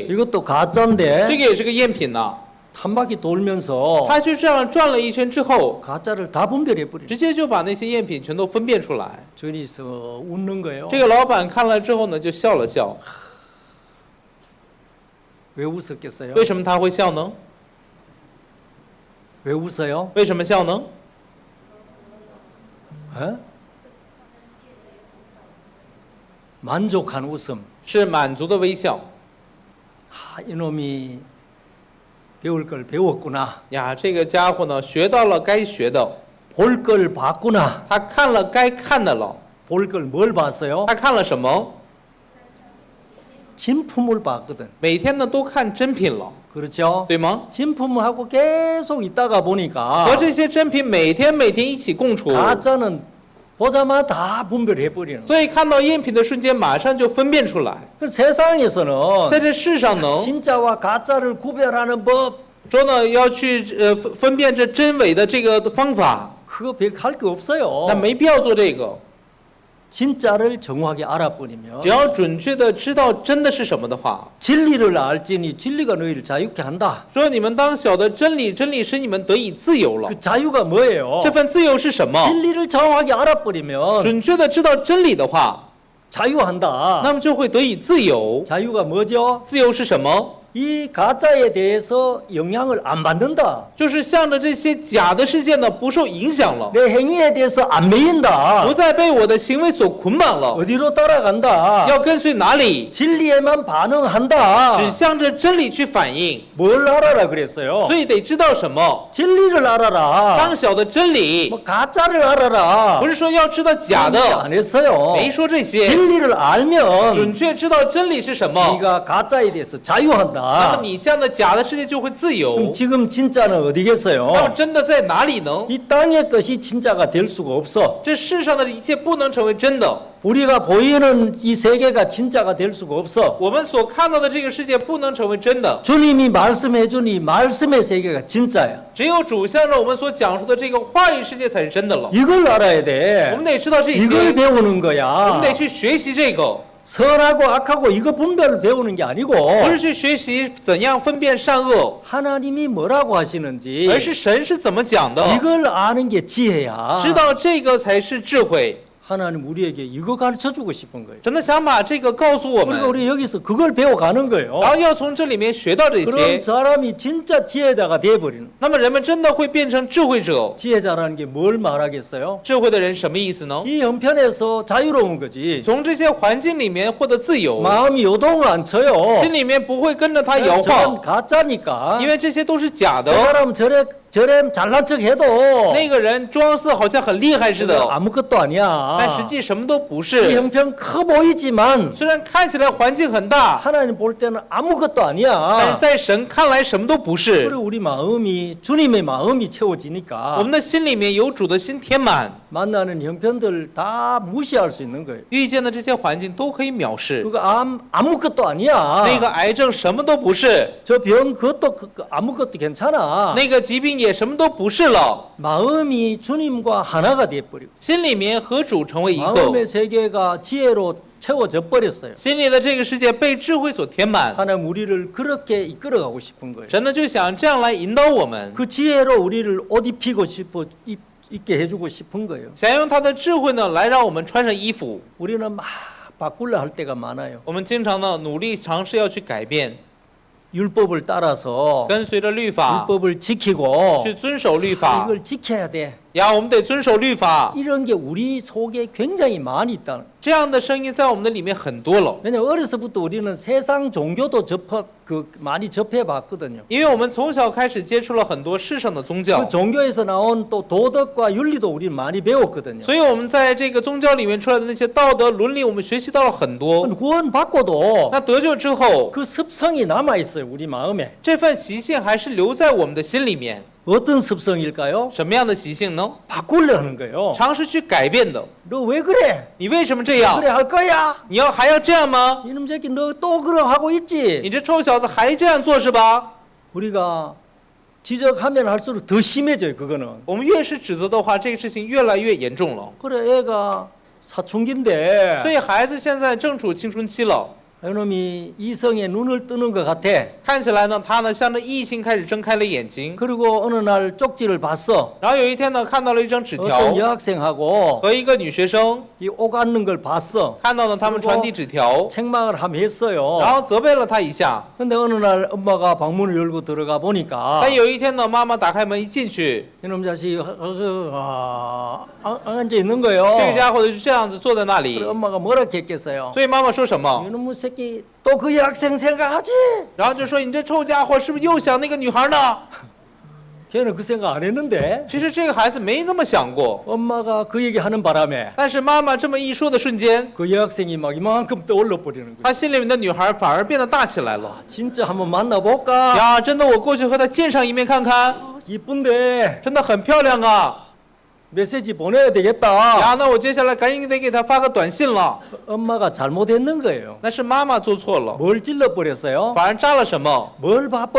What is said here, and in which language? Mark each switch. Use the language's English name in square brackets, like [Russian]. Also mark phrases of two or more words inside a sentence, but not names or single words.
[Korean] 이것도 [Chinese] 这 [Korean] 가짜인데. [Chinese] 个也是个赝品呐。” [Korean] 한 바퀴 돌면서 [Chinese] 他就这样转了一圈之后， [Korean] 가짜를 다 분별해 버려. [Chinese] 直接就把那些赝品全都分辨出来。 [Korean] 저기서 웃는 거예요. [Chinese] 这个老板看了之后呢，就笑了笑。 [Korean] 왜 웃었겠어요? [Chinese] 为什么他会笑呢？ [Korean] 왜 웃어요? [Chinese] 为什么笑呢？ [Korean] 에? 만족한 웃음. [Chinese] 是满足的微笑。 [Korean] 이놈이 배울 걸 배웠구나. [Chinese] 呀，这个家伙呢，学到了该学的， [Korean] 볼 걸 봤구나. [Chinese] 他看了该看的了。 [Korean] 볼 걸 뭘 봤어요? [Chinese] 他看了什么？ [Korean] 진품을 봤거든. [Chinese] 每天呢都看真品了， [Korean] 그렇죠? [Chinese] 对吗？ [Korean] 진품하고 계속 있다가 보니까 [Chinese] 和这些真品每天一起共处， [Korean] 가짜는 보자마자 다 분별해 버리는. [Chinese] 所以看到赝品的瞬间，马上就分辨出来。 [Korean] 그 세상에서는 [Chinese] 在这世上呢， [Korean] 진짜와 가짜를 구별하는 법 [Chinese] 说呢要去分辨这真伪的这个方法， [Korean] 그거 할 게 없어요. [Chinese] 那没必要做这个。 [Korean] 진짜를 정확히 알아버리면 [Chinese] 只要准确的知道真的是什么的话， [Korean] 진리를 알지니 진리가 너희를 자유케 한다. [Chinese] 说你们当晓得真理，真理使你们得以自由了。 [Korean] 그 자유가 뭐예요? [Chinese] 这份自由是什么？ [Korean] 진리를 정확히 알아버리면 [Chinese] 准确的知道真理的话， [Korean] 자유한다. [Chinese] 那么就会得以自由。 [Korean] 자유가 뭐죠? [Chinese] 自由是什么？ [Korean] 이 가짜에 대해서 영향을 안 받는다. [Chinese] 就是向着这些假的世界呢不受影响了， [Korean] 내 행위에 대해서 안 매인다. [Chinese] 不再被我的行为所捆绑了， [Korean] 어디로 따라간다. [Chinese] 要跟随哪里？ [Korean] 진리에만 반응한다. [Chinese] 只向着真理去反应， [Korean] 뭘 알아라 그랬어요? [Chinese] 所以得知道什么？ [Korean] 진리를 알아라. [Chinese] 当晓得真理， [Korean] 뭐 가짜를 알아라. [Chinese] 不是说要知道假的， [Korean] 안 했어요. [Chinese] 没说这些， [Korean] 진리를 알면 [Chinese] 准确知道真理是什么， [Korean] 네가 가짜에 대해서 [Chinese] 那么 [Korean] 자유한다. [Chinese] 你向着假的世界就会自由。 [Korean] 그럼 지금 진짜는 [Chinese] 那么 [Korean] 어디겠어요? [Chinese] 真的在哪里呢？ [Korean] 이 땅의 것이 진짜가 될 수가 없어. [Chinese] 这世上的一切不能成为真的， [Korean] 우리가 보이는 이 세계가 진짜가 될 수가 없어. [Chinese] 我们所看到的这个世界不能成为真的， [Korean] 주님이 말씀해 주니 말씀의 세계가 진짜야. [Chinese] 只有主向着我们所讲述的这个话语世界才是真的了。 [Korean] 이걸 알아야 [Chinese] 我 [Korean] 돼. [Chinese] 们得知道这 [Korean] 이걸 [Chinese] 些， [Korean] 배우는 [Chinese] 我 [Korean] 거야. [Chinese] 们得去学习这个， [Korean] 선하고 악하고 이거 분별을 배우는 게 아니고 [Chinese] 不是去学习怎样分辨善恶， [Korean] 하나님이 뭐라고 하시는지 [Chinese] 而是神是怎么讲的， [Korean] 이걸 아는 게 지혜야. [Chinese] 知道这个才是智慧。 [Korean] 하나님 우리에게 이거 가르쳐 주고 싶은 거예요. [Chinese] 真的想把这个告诉我 [Korean] 그러니까 [Chinese] 们， [Korean] 우리 여기서 그걸 배워가는 거예요. [Chinese] 然后要从这里面学到这 [Korean] 그럼 [Chinese] 些， [Korean] 사람이 진짜 지혜자가 돼버리는. [Chinese] 那么人们真的会变成智慧者。 [Korean] 지혜자라는 게 뭘 말하겠어요? [Chinese] 智慧的人什么意思呢？ [Korean] 이 형편에서 자유로운 거지. [Chinese] 从这些环境里面获得自由， [Korean] 마음이 요동을 안 쳐요. [Chinese] 心里面不会跟着他摇 [Korean] 저건 [Chinese] 晃， [Korean] 가짜니까. [Chinese] 因为这些都是假 [Korean] 저 [Chinese] 的。 [Korean] 사람 저래 잘난 척 해도 [Chinese] 那个人装似好像很厉害似的， [Korean] 아무것도 아니야. [Chinese] 但实际什么都不 [Korean] 이 [Chinese] 是。 [Korean] 형편 커 보이지만 [Chinese] 虽然看起来环境很大， [Korean] 하나님 볼 때는 아무것도 [Chinese] 但 [Korean] 아니야. [Chinese] 是在神看来什么都不是。 [Korean] 그리고 우리 마음이 주님의 마음이 [Chinese] 我 [Korean] 채워지니까 [Chinese] 们的心里面有主的心填满， [Korean] 만나는 형편들 다 무시할 수 있는 거예요. [Chinese] 遇见的这些环境都可以藐视。 [Korean] 그거 아무것도 아니야. [Chinese] 那个癌症什么都不是， [Korean] 저 병 그것도 아무것도 괜찮아. [Chinese] 那个疾病也什么都不是了。 [Korean] 마음이 주님과 하나가 돼버리고 [Chinese] 心里面和主成为一个， [Korean] 마음의 세계가 지혜로 채워져 버렸어요. [Chinese] 心里的这个世界被智慧所填满。 [Korean] 하나님 우리를 그렇게 이끌어가고 싶은 거예요. [Chinese] 神呢就想这样来引导我们， [Korean] 그 지혜로 우리를 옷 입히고 싶어 입게 해주고 싶은 거예요. [Chinese] 想用他的智慧呢来让我们穿上衣服。 [Korean] 우리는 막 바꾸려 할 때가 많아요. [Chinese] 我们经常呢努力尝试要去改变， [Korean] 율법을 따라서 [Chinese] 跟随着律法 [Korean] 율법을 지키고 [Chinese] 去遵守律法 [Korean] 이걸 지켜야 돼. [Chinese] 呀，我们得遵守律法。 [Korean] 이런 게 우리 속에 굉장히 많이 있다는. [Chinese] 这样的声音在我们的里面很多了， [Korean] 왜냐면 어려서부터 우리는 세상 종교도 많이 접해봤거든요. [Chinese] 因为我们从小开始接触了很多世上的宗教 [Korean] 그 ， 종교에서 나온 또 도덕과 윤리도 우리는 많이 배웠거든요. [Chinese] 所以我们在这个宗教里面出来的那些道德伦理，我们学习到了很多。 [Korean] 구원 받고도 [Chinese] 那得救之后， [Korean] 그 습성이 남아 있어요 우리 마음에. [Chinese] 这份习性还是留在我们的心里面。 [Korean] 어떤 습성일까요? [Chinese] 什么样的习性呢？ [Korean] 바꾸려는 거예요. [Chinese] 尝试去改变的。 [Korean] 너 왜 그래? [Chinese] 你为什么这样 [Korean] 그래 ？ 할 거야? [Chinese] 你还要这样吗？ [Korean] 이놈 새끼 너 또 그러 하고 [Chinese] 你 [Korean] 있지? [Chinese] 这臭小子还这样做是吧？ [Korean] 우리가 지적하면 할수록 더 심해져요 그거는. [Chinese] 我们越是指责的话，这个事情越来越严重了。 [Korean] 그래 애가 사춘기인데 [Chinese] 所以孩子现在正处青春期了， [Korean] 이놈이 이성에 눈을 뜨는 것 같아. [Chinese] 看起来呢，他呢向着异性开始睁开了眼睛。 [Korean] 그리고 어느 날 쪽지를 봤어. [Chinese] 然后有一天呢，看到了一张纸 [Korean] 어떤 [Chinese] 条， [Korean] 여학생하고 [Chinese] 和一个女学生 [Korean] 이 오가는 걸 봤어. [Chinese] 看到了他们传递纸条， [Korean] 책망을 함 했어요. [Chinese] 然后责备了他一下。 [Korean] 근데 어느 날 엄마가 방문을 열고 들어가 보니까 [Chinese] 但有一天呢，妈妈打开门一进去， [Korean] 이놈 자식이 앉아 있는 거예요. [Chinese] 这个家伙就是这样子坐在那 [Korean] 그래 [Chinese] 里。 [Korean] 엄마가 뭐라 했겠어요? [Chinese] 所以妈妈说什么？ [Korean] 이놈의 새끼 또 그 여학생 생각하지? [Chinese] 然后就说你这臭家伙是不是又想那个女孩呢？ [Korean] 걔는 그 생각 안 했는데 [Chinese] 其实这个孩子没那么想过， [Korean] 엄마가 그 얘기하는 바람에 [Chinese] 但是妈妈这么一说的瞬间， [Korean] 그 여학생이 막 이만큼 떠올라 버리는 거예요. [Chinese] 他心里面的女孩反而变得大起来了。 [Korean] 진짜 한번 만나볼까? [Chinese] 呀，真的，我过去和她见上一面看看， [Korean] 이쁜데 [Chinese] 真的很漂亮啊！ [Korean] 메시지 보내야 되겠다. [Chinese] 呀，那我接下来赶紧得给她发个短信了。 [Korean] 엄마가 잘못했는 거예요. [Chinese] 那是妈妈做错了， [Korean] 뭘 찔러 버렸어요? [Chinese] 反而扎了什么？